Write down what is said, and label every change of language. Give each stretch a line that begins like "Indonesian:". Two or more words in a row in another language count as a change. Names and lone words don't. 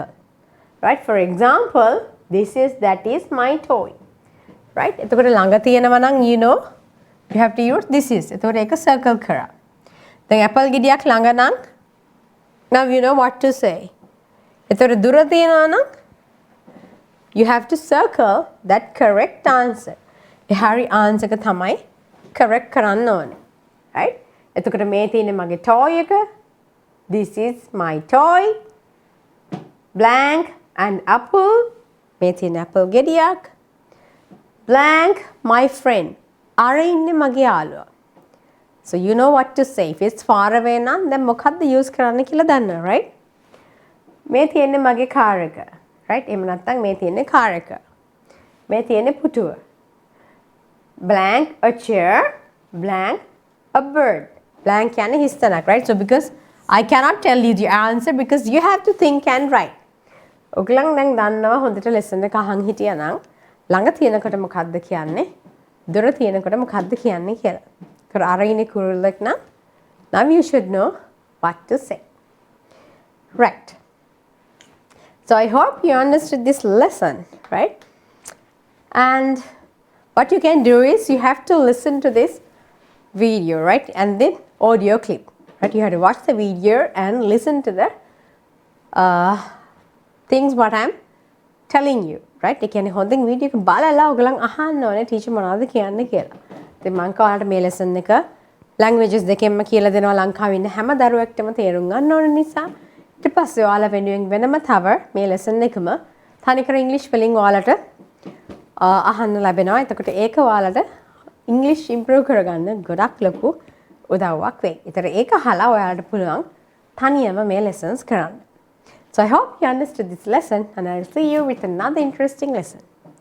English: Right? For example, this is, that is my toy. Right?
Sinhala: එතකොට ළඟ තියෙනවා නම්
English: you know you have to use this is.
Sinhala: එතකොට ඒක circle කරා. දැන් apple ගෙඩියක් ළඟ නම්
English: now you know what to say.
Sinhala: එතකොට දුර තියෙනවා නම්
English: you have to circle that correct answer.
Sinhala: ඒ හරි answer එක තමයි correct කරන්න ඕනේ. Right? එතකොට මේ තියෙන්නේ මගේ toy එක.
English: This is my toy. Blank and apple.
Sinhala: මේ තියෙන apple ගෙඩියක්.
English: Blank my friend.
Sinhala: අර ඉන්නේ මගේ යාළුවා.
English: So you know what to say. If it's far away
Sinhala: නම් දැන් මොකක්ද use කරන්න කියලා දන්නවා, right? මේ තියෙන්නේ මගේ car එක. Right? එහෙම නැත්නම් මේ තියෙන්නේ car එක. මේ තියෙන්නේ පුටුව.
English: Blank a chair. Blank a bird.
Sinhala: Blank කියන්නේ හිස්තැනක්,
English: right? So because I cannot tell you the answer because you have to think and write.
Sinhala: ඔයගලන් දැන් දන්නවා හොඳට lesson එක අහන් හිටියා නම් ළඟ තියෙනකොට මොකද්ද කියන්නේ? දුර තියෙනකොට මොකද්ද කියන්නේ කියලා. කර අර ඉන්නේ කුරුල්ලෙක් නම්
English: now you should know what to say. Right. So I hope you understood this lesson, right? And what you can do is you have to listen to this video, right? And then audio clip. Right? You have to watch the video and listen to the things what I'm telling you. Right?
Sinhala: ඒ කියන්නේ හොඳින් වීඩියෝ එක බලලා ඔයගලන් අහන්න ඕනේ ටීචර් මොනවද කියන්නේ කියලා. ඉතින් මම ඔයාලට මේ lesson එක languages දෙකෙන්ම කියලා දෙනවා ලංකාවේ ඉන්න හැම දරුවෙක්ටම තේරුම් ගන්න ඕන නිසා. ඊට පස්සේ ඔයාලා වෙනුවෙන් වෙනම තව මේ lesson එකම තනිකර English වලින් ඔයාලට අහන්න ලැබෙනවා. එතකොට ඒක ඔයාලට
English: English improve
Sinhala: කරගන්න ගොඩක් ලොකු උදව්වක් වෙයි. ඒතර ඒක අහලා ඔයාලට පුළුවන් තනියම මේ lessons කරන්න.
English: So I hope you understood this lesson and I'll see you with another interesting lesson.